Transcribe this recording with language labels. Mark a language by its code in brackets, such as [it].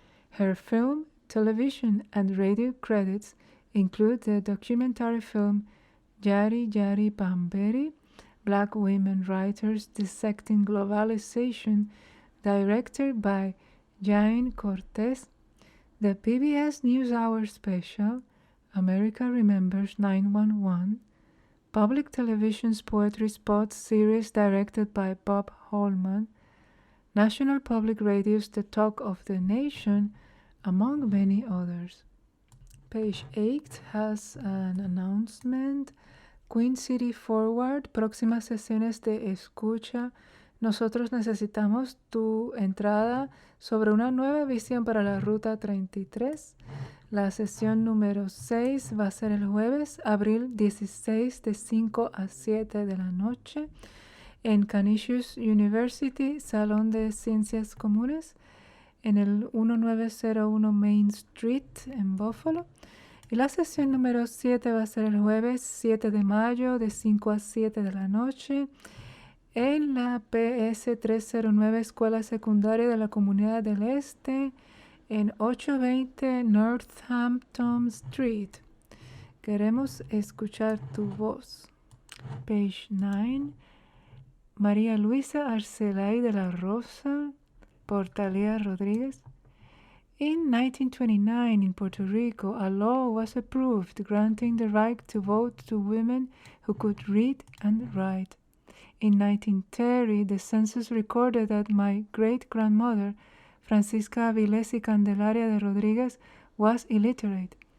[en] Her film, television, and radio credits include the documentary film Yari Yari Pamberi, Black Women Writers Dissecting Globalization, directed by Jane Cortez, the PBS NewsHour special, America Remembers 9/11, Public Television's Poetry Spot series directed by Bob Holman, National Public Radio's The Talk of the Nation, among many others. Page 8 has an announcement. [es] Queen City Forward, próximas sesiones de escucha. Nosotros necesitamos tu entrada sobre una nueva visión para la Ruta 33. La sesión número 6 va a ser el jueves, abril 16, de 5 a 7 de la noche, en Canisius University, Salón de Ciencias Comunes, en el 1901 Main Street, en Buffalo. Y la sesión número 7 va a ser el jueves 7 de mayo, de 5 a 7 de la noche, en la PS 309 Escuela Secundaria de la Comunidad del Este, en 820 Northampton Street. Queremos escuchar tu voz. [en] Page 9. [es] María Luisa Arcelay de la Rosa, por Talía Rodríguez. [en] In 1929, in Puerto Rico, a law was approved granting the right to vote to women who could read and write. In 1930, the census recorded that my great-grandmother, Francisca Avilés y Candelaria de Rodriguez, was illiterate.